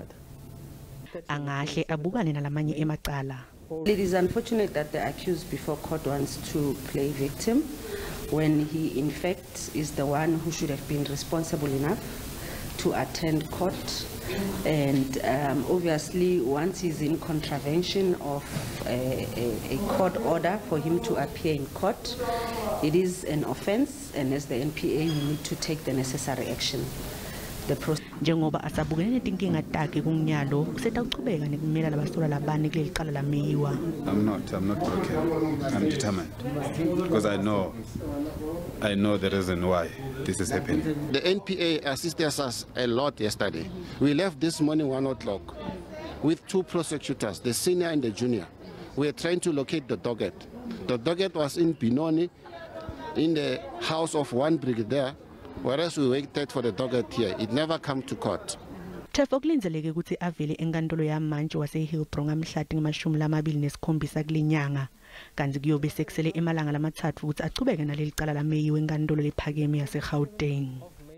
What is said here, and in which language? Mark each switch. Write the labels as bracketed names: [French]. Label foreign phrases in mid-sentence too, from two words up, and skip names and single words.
[Swati] Angahle abukane nalamanye emacala. [English] It is unfortunate that the accused before court wants to play victim when he in fact is the one who should have been responsible enough to attend court, and obviously once he's in contravention of a court order for him to appear in court, it is an offense, and as the NPA we need to take the necessary action. [Swati] Njengoba asabukene netinkinga takhe kumnyalo kuseta uqhubeka nekumela labasolwa labane kuleli cala la Meyiwa. [English] I'm not broken. I'm determined because I know the reason why this is happening. The NPA assisted us a lot yesterday. We left this morning 1 o'clock with 2 prosecutors, the senior and the junior. We are trying to locate the doggett. The doggett was in Binoni in the house of one brigadier. Whereas we waited for the doggett here, it never come to court. [Swati] Teffo kulindeleke ukuthi avele enkantolo yamantji eHillbrow ngamhlati nge-27 kule nyanga. Kanti kuyobe sekusele emalanga lama-3 ukuthi achubeke naleli cala la Meyiwa enkantolo lephakeme yaseGauteng.